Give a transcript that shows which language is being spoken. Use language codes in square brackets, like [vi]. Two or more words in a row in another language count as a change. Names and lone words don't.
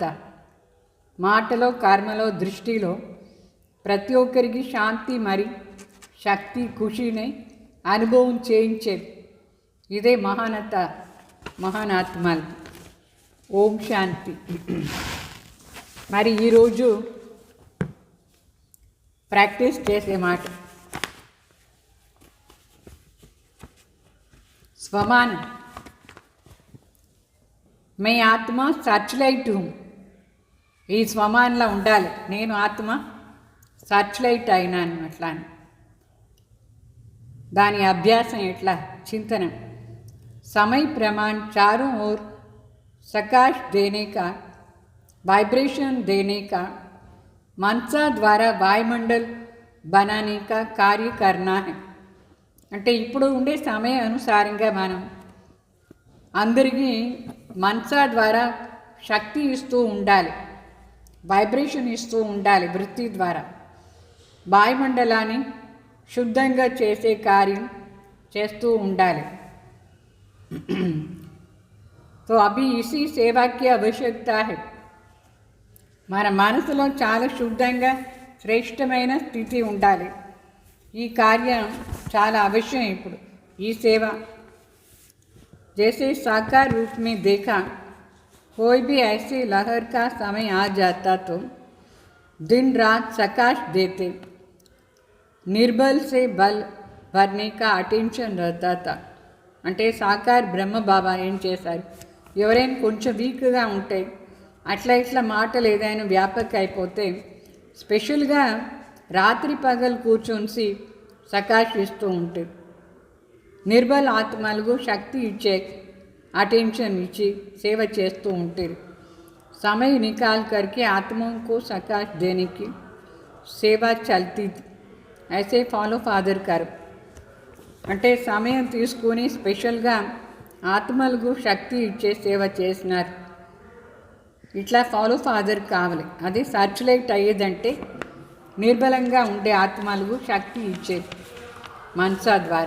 [te] మాటలో, కర్మలో, దృష్టిలో ప్రతి ఒక్కరికి శాంతి మరి శక్తి ఖుషీని అనుభవం చేయించేది. ఇదే మహానత, మహానాత్మలది. ఓం శాంతి. మరి ఈరోజు ప్రాక్టీస్ చేసే మాట स्वमान. [hi] मैं आत्मा [en] search light [hi] हूँ. [te] ఈ స్వమాన్లా ఉండాలి. నేను ఆత్మ [en] search light [te] అయినాను. అట్లా దాని అభ్యాసం ఎట్లా? చింతన. [hi] समय प्रमाण चारों ओर प्रकाश देने का, वाइब्रेशन देने का, मनसा द्वारा वायुमंडल बनाने का कार्य करना है. [te] అంటే ఇప్పుడు ఉండే సమయ అనుసారంగా మనం అందరికీ మనసా ద్వారా శక్తి ఇస్తూ ఉండాలి. వైబ్రేషన్ ఇస్తూ ఉండాలి వృత్తి ద్వారా. వాయుమండలాన్ని శుద్ధంగా చేసే కార్యం చేస్తూ ఉండాలి. [hi] तो अभी इसी सेवा की आवश्यकता है. [te] మన మనసులో చాలా శుద్ధంగా శ్రేష్టమైన స్థితి ఉండాలి. ఈ కార్యం చాలా అవశ్యం. ఇప్పుడు ఈ సేవ [hi] जैसे साकार रूप में देखा, कोई भी ऐसे लहर का समय आ जाता तो दिन रात प्रकाश देते, निर्बल से बल भरने का अटेंशन रहता था. [te] అంటే సాకార్ బ్రహ్మ బాబా ఏం చేశారు, ఎవరైనా కొంచెం వీక్గా ఉంటే అట్లా ఇట్లా మాటలు ఏదైనా వ్యాపక అయిపోతే స్పెషల్గా రాత్రి పగలు కూర్చొని ప్రకాశిస్తూ ఉంటుంది. నిర్బల్ ఆత్మలకు శక్తి ఇచ్చే అటెంషన్ ఇచ్చి సేవ చేస్తూ ఉంటారు. [hi] समय निकाल करके आत्माओं को प्रकाश देने की सेवा चलती थी. ऐसे फॉलो फादर कर [te] అంటే సమయం తీసుకొని స్పెషల్గా ఆత్మలకు శక్తి ఇచ్చే సేవ చేసినారు. ఇట్లా [en] follow father [te] కావాలి. అది సర్చులేట్ అయ్యేదంటే నిర్బలంగా ఉండే ఆత్మలకు శక్తి ఇచ్చేది మనసా ద్వారా.